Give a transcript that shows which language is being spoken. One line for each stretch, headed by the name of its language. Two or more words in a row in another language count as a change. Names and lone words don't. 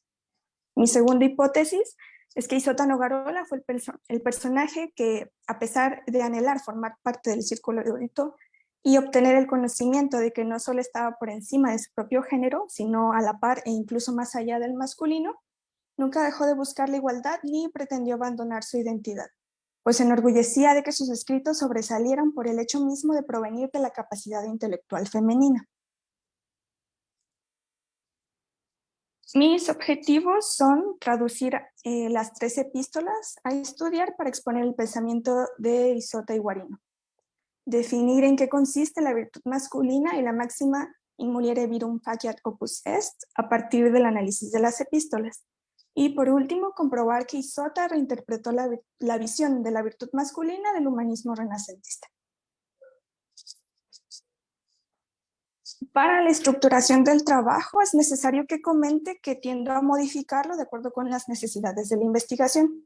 Spanish: Mi segunda hipótesis es que Isota Nogarola fue el personaje que, a pesar de anhelar formar parte del círculo erudito y obtener el conocimiento de que no solo estaba por encima de su propio género, sino a la par e incluso más allá del masculino, nunca dejó de buscar la igualdad ni pretendió abandonar su identidad, pues se enorgullecía de que sus escritos sobresalieran por el hecho mismo de provenir de la capacidad intelectual femenina. Mis objetivos son traducir las 3 epístolas a estudiar para exponer el pensamiento de Isota y Guarino, definir en qué consiste la virtud masculina y la máxima
Latin: in muliere virum faciat opus est
Spanish: a partir del análisis de las epístolas, Y por último, comprobar que Isota reinterpretó la visión de la virtud masculina del humanismo renacentista. Para la estructuración del trabajo es necesario que comente que tiendo a modificarlo de acuerdo con las necesidades de la investigación.